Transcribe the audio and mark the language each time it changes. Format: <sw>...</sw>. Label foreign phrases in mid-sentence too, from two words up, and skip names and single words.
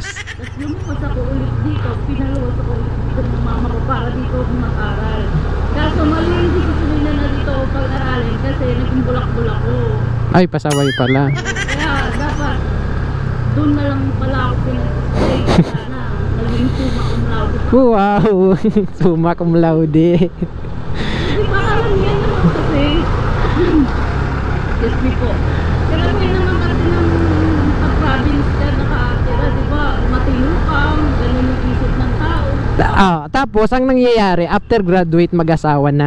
<tl>Tapos lumuwas ako ulit dito. Pinaluwas ako ulit dito ng mama ko para dito ako mag-aral. Kaso mali yung decision nila na dito ako pag-aralin kasi naging bulak-bulak ko. Ay, pasaway pala. Kaya dapat doon na lang pala ako pinag-stay. Sana naging</tl> <la>summa cum laude. Wow! Summa cum laude.</la> <tl>Hindi pa karamihan naman kasi.</tl> <en>Excuse me po.</en> <tl>Karamihan naman kasi ng sa province ka nakatira, di ba? Matinupang, ganun yung isip ng tao. Tapos, ang nangyayari,</tl> <en>after graduate,</en> <tl>mag-asawa na.</tl>